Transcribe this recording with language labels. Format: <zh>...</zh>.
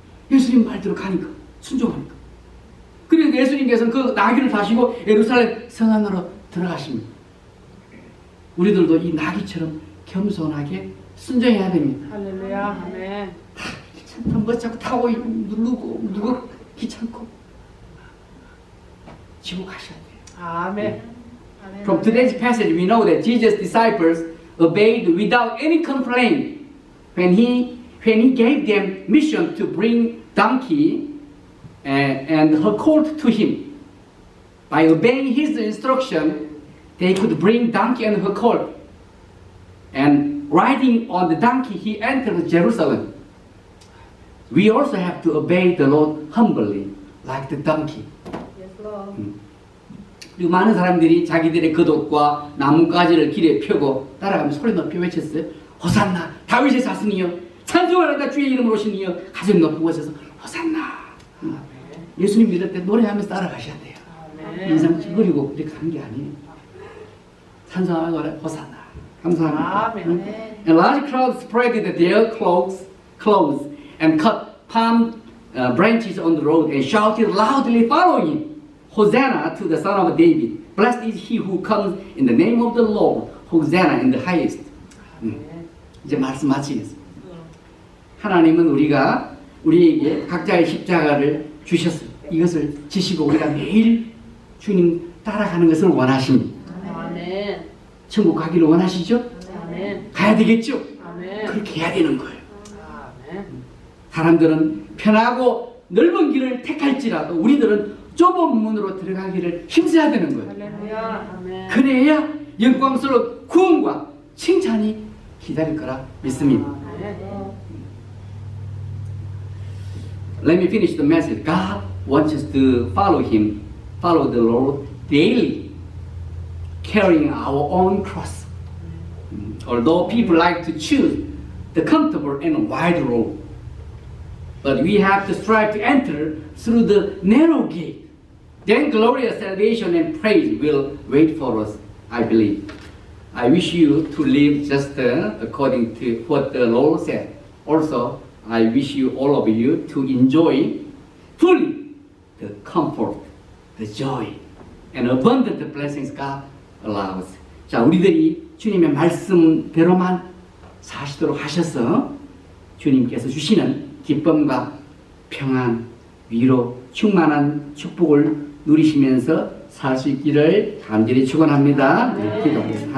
<ko>예수님 말대로 가니까 순종하니까. 그래서 예수님께서는 그 나귀를 타시고 예루살렘 성 안으로 들어가십니다. 우리들도 이 나귀처럼 겸손하게 순종해야 됩니다. 할렐루야. 아멘. 귀찮다 뭐 자꾸 타고 누르고 귀찮고 지고 가셔야 돼요. 아멘.</ko> <en>From today's passage we know that Jesus' disciples obeyed without any complaint when he gave them mission to bring donkey and her colt to him. By obeying his instruction, they could bring donkey and her colt. And riding on the donkey, he entered Jerusalem. We also have to obey the Lord humbly, like the donkey. Yes, Lord.</en> <ko>그리고 많은 사람들이 자기들의 겉옷과 나뭇가지를 길에 펴고 따라가며 소리 높여 외쳤어요. 호산나 다윗의 자손이여 찬송하라 주의 이름으로 오시니여 가슴 높은 곳에서 호산나. 예수님 믿을 때 노래하면서 따라가셔야 돼요. 아멘. 인상 찌그리고 이렇게 하는 게 아니에요. 찬송하며 노래 호산나. 감사합니다. 아멘.</ko> <en>A large crowd spread their clothes and cut palm branches on the road and shouted loudly following, Hosanna to the Son of David. Blessed is he who comes in the name of the Lord. Hosanna in the highest.</en> <ko>이제 말씀 마치겠습니다. 하나님은 우리에게 각자의 십자가를 주셨어요. 이것을 지시고 우리가 매일 주님 따라가는 것을 원하십니다. 아멘. 천국 가기를 원하시죠? 아멘. 가야 되겠죠? 아멘. 그렇게 해야 되는 거예요. 아멘. 사람들은 편하고 넓은 길을 택할지라도 우리들은 좁은 문으로 들어가기를 힘써야 되는 거예요. 할렐루야. 아멘. 그래야 영광스러운 구원과 칭찬이 기다릴 거라 믿습니다. 아멘.</ko> <en>Let me finish the message. God wants us to follow Him, follow the Lord daily, carrying our own cross. Although people like to choose the comfortable and wide road, but we have to strive to enter through the narrow gate. Then glorious salvation and praise will wait for us, I believe. I wish you to live just according to what the Lord said. Also, I wish you, all of you, to enjoy fully the comfort, the joy, and abundant blessings God allows.</en> <ko>자, 우리들이 주님의 말씀대로만 사시도록 하셔서 주님께서 주시는 기쁨과 평안, 위로, 충만한 축복을 누리시면서 살 수 있기를 간절히 축원합니다. 기도하겠습니다.</ko>